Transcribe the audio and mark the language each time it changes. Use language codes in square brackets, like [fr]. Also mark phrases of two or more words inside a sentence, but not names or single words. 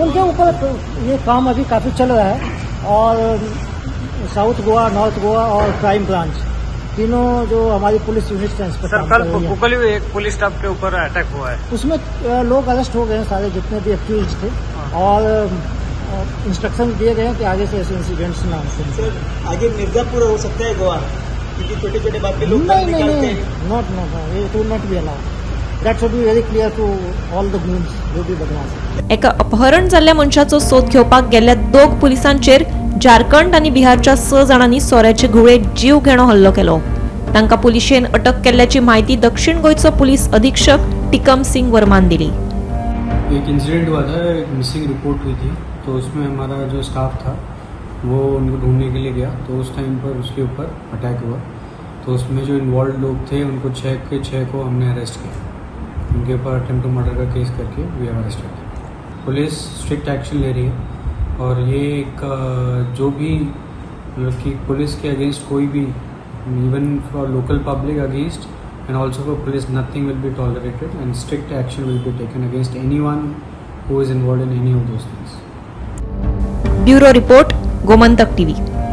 [hi] उनके ऊपर ये काम अभी काफ़ी चल रहा है और साउथ गोवा, नॉर्थ गोवा और [en] crime branch [hi] तीनों जो हमारी [en] police unit [hi] है इस पर काम कर रही है। कल एक [en] police staff [hi] के ऊपर अटैक हुआ है, उसमें लोग अरेस्ट हो गए हैं सारे जितने भी एक्यूज थे और इंस्ट्रक्शन दिए गए हैं कि आगे से ऐसे इंसिडेंट्स ना हो। सर आगे मिर्जापुर हो सकता है गोवा क्योंकि छोटे छोटे बात पे लोग नहीं, [en] not it will not be allowed. that should be very clear to all the goons [hi] जो भी बदमाश। [kok] एका अपहरण जाल्ल्या मनशाचो सोद घेवपाक गेल्ल्या दोग पुलिसांचेर झारखंड आणि बिहारच्या 6 जाणांनी सोऱ्याचे घुळे जीव घेणो हल्लो केलो। तांका पुलिशेन अटक केल्ल्याची माहिती दक्षिण गोयचो पुलिस अधीक्षक टिकम सिंग वर्मान दिली। [hi] एक इंसिडेंट हुआ था, एक [en] missing report [hi] हुई थी, तो उसमें हमारा जो स्टाफ था वो उनको ढूंढने के लिए गया, तो उस टाइम पर उसके ऊपर अटैक हुआ। तो उसमें जो इन्वॉल्व लोग थे उनको 6 के 6 को हमने अरेस्ट किया। उनके ऊपर [en] attempt to murder [hi] का केस करके [en] we have arrested. [hi] पुलिस स्ट्रिक्ट एक्शन ले रही है और ये एक जो भी कि पुलिस के अगेंस्ट कोई भी [en] even for local public against and also for police nothing will be tolerated and strict action will be taken against anyone who is involved in any of those things. bureau report, [hi] गोमंतक टीवी।